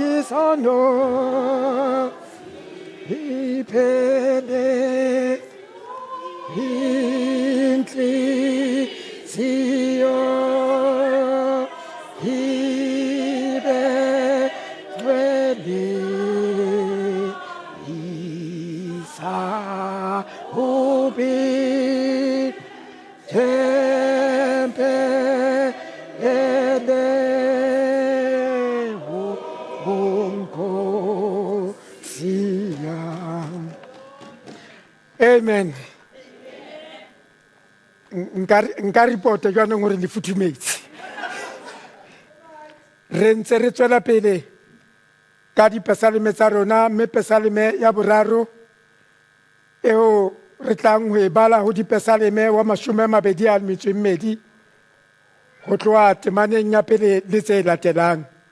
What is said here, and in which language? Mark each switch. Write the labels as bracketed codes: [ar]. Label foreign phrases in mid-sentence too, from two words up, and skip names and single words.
[zu] sono iphele inhliziyo ibe ngcwele isahubi tempele Nkosi yami. Amen. [st] Nka report jwanong gore le futhumetse. Re ntse re tswela pele ka dipesaleme tsa rona, mme pesaleme ya boraro eo re tlang ho e bala ho dipesaleme wa 22 ho tloha temaneng ya pele le tse latelang.